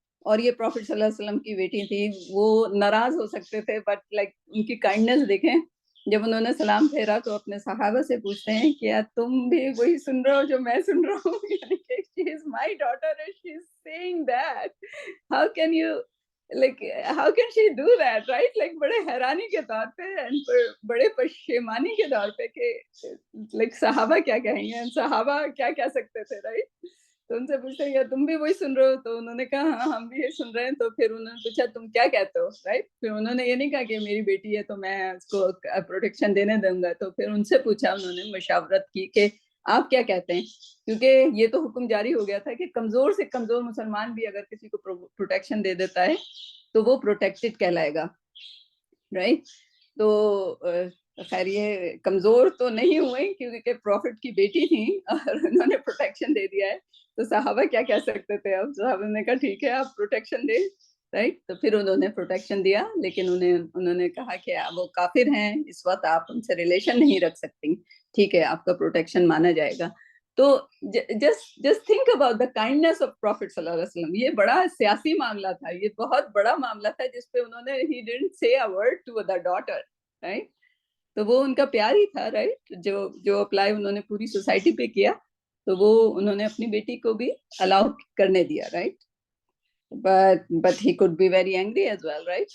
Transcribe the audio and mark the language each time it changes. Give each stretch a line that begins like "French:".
Urdu: اور یہ پروفٹ صلی اللہ علیہ وسلم کی بیٹی تھی، وہ ناراض ہو سکتے تھے،
English: but like
Urdu: ان کی کائنڈنس دیکھیں. جب انہوں نے سلام پھیرا تو اپنے صحابہ سے پوچھتے ہیں کیا تم بھی وہی سن رہے ہو جو میں سن رہا ہوں؟ یعنی کہ
English: she is my daughter and she is saying that. How can you like how can she do that, right?
Urdu: Like بڑے حیرانی کے طور پہ and بڑے پشیمانی کے طور پہ کہ like صحابہ کیا کہیں گے, صحابہ کیا کہہ سکتے تھے, right? تو ان سے پوچھتے ہیں تم بھی وہی سن رہے ہو؟ تو انہوں نے کہا ہاں ہم بھی یہی سن رہے ہیں. تو پھر انہوں نے پوچھا تم کیا کہتے ہو, رائٹ؟ پھر انہوں نے یہ نہیں کہا کہ میری بیٹی ہے تو میں اس کو پروٹیکشن دینے دوں گا. تو پھر ان سے پوچھا, انہوں نے مشاورت کی کہ آپ کیا کہتے ہیں, کیونکہ یہ تو حکم جاری ہو گیا تھا کہ کمزور سے کمزور مسلمان بھی اگر کسی کو پروٹیکشن دے دیتا ہے تو وہ پروٹیکٹڈ کہلائے گا, رائٹ؟ تو خیر یہ کمزور تو نہیں ہوئے کیونکہ پروفٹ کی بیٹی تھی اور انہوں نے پروٹیکشن دے دیا ہے. تو صحابہ کیا کہہ سکتے تھے؟ اب صحابہ نے کہا ٹھیک ہے آپ پروٹیکشن دیں, رائٹ؟ تو پھر انہوں نے پروٹیکشن دیا, لیکن انہوں نے کہا کہ وہ کافر ہیں, اس وقت آپ ان سے ریلیشن نہیں رکھ سکتی, ٹھیک ہے آپ کا پروٹیکشن مانا جائے گا.
English: تو just think about the kindness of Prophet
Arabic: صلی اللہ علیہ وسلم.
Urdu: یہ بڑا سیاسی معاملہ تھا, یہ بہت بڑا معاملہ تھا جس پہ انہوں نے
English: he didn't say a word to the daughter, right?
Urdu: تو وہ ان کا پیار ہی تھا, رائٹ؟ جو اپلائی انہوں نے پوری سوسائٹی پہ کیا, تو وہ انہوں نے اپنی بیٹی کو بھی الاؤ کرنے دیا, right?
English: but he could be very angry as well, right?